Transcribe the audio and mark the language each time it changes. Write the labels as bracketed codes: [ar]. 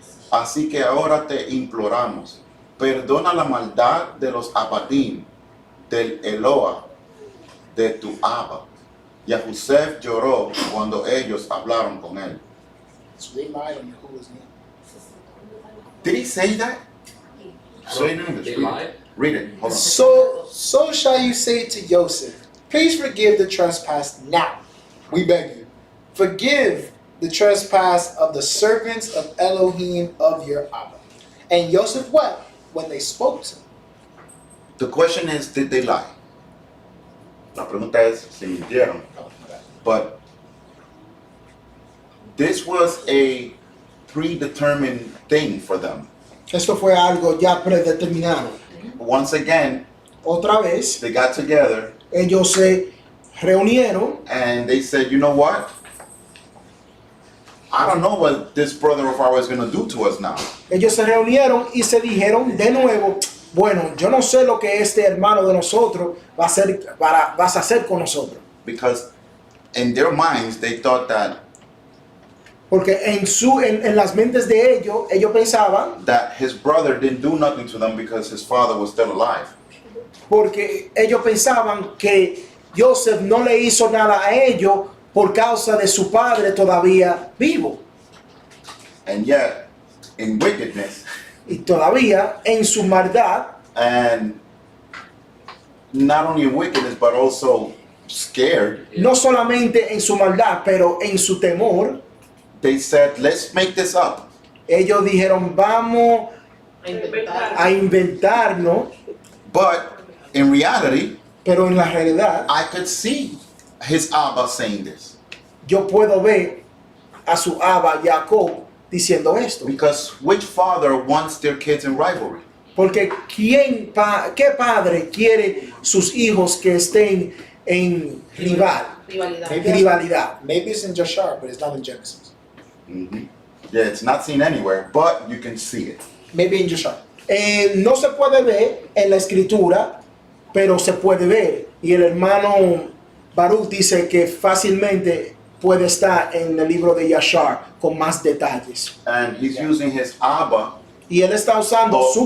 [es] Así que ahora te imploramos, perdona la maldad de los abadim, del Eloah, de tu Abba. Yahusef lloró cuando ellos hablaron con él. [en] so they lied on Yahuwah's name. Did he say that? Say it in English. They Read it. lied? Read it. Hold on. So shall you say to Joseph, please forgive the trespass now, we beg you. Forgive the trespass of the servants of Elohim of your Abba. And Joseph wept when they spoke to him. The question is, did they lie? [es] La pregunta es, si mintieron. [en] But this was a predetermined thing for them. [es] Esto fue algo ya predeterminado. [en] Once again, [es] Otra vez, [en] they got together [es] ellos se reunieron [en] and they said, you know what? I don't know what this brother of ours is going to do to us now. [es] Ellos se reunieron y se dijeron de nuevo, bueno, yo no sé lo que este hermano de nosotros vas a hacer con nosotros. [en] Because in their minds, they thought that [es] Porque en las mentes de ellos pensaban, [en] his brother didn't do nothing to them because his father was still alive. [es] porque ellos pensaban que Joseph no le hizo nada a ellos por causa de su padre todavía vivo. [en] And yet, in wickedness, [es] Y todavía en su maldad, [en] and not only in wickedness, but also scared, [es] no solamente en su maldad, pero en su temor, [en] they said, let's make this up. [es] ellos dijeron, vamos a inventarnos, [en] But in reality, [es] pero en la realidad, [en] I could see his Abba saying this. [es] yo puedo ver a su Abba Jacob diciendo esto. [en] Because which father wants their kids in rivalry? [es] Porque ¿qué padre quiere sus hijos que estén en Rivalidad. rivalidad? [en] Maybe it's in Joshua, but it's not in Genesis. Mhm. Yeah, it's not seen anywhere, but you can see it. Maybe in Joshua. [es] No se puede ver en la escritura, pero se puede ver. Y el hermano Baruch dice que fácilmente puede estar en el libro de Yashar con más detalles. [en] And he's using his Abba, [es] Y él está usando su